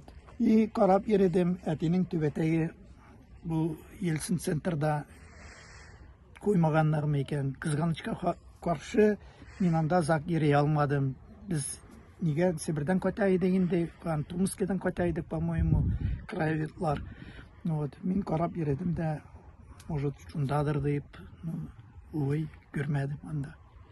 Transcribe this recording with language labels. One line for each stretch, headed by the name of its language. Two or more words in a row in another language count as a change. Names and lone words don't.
Tatar: И карап йөрдем, әтинең түбәтәйге бу Ельцин центрда куймаганнармы икән. Кызганычка каршы мин анда зак йөри алмадым. Без нигә Сибирьдән кайта идек инде, Томскидан кайта идек, по-моему, краеведлар. Вот, мин карап йөрдем дә, может, шундадыр дип, ой, күрмәдем анда.